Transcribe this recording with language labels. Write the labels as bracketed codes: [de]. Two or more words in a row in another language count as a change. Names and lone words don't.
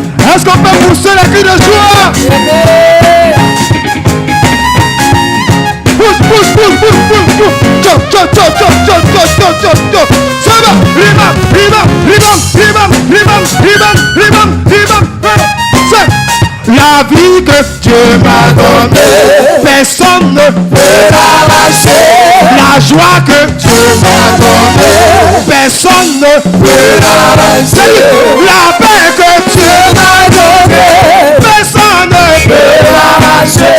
[fr] Est-ce qu'on peut pousser les cris de joie? Pousse, pousse, pousse, pousse, pousse, pousse. Chop, chop, chop, chop, chop, chop, chop, chop, chop. Ça va. Rimam, rimam, rimam, rimam, rimam, rimam, rimam, rimam. C'est la vie que Dieu m'a donnée, personne ne peut l'arracher. La joie que Dieu m'a donnée, personne ne peut l'arracher. La paix que Dieu m'a donnée, personne ne peut l'arracher.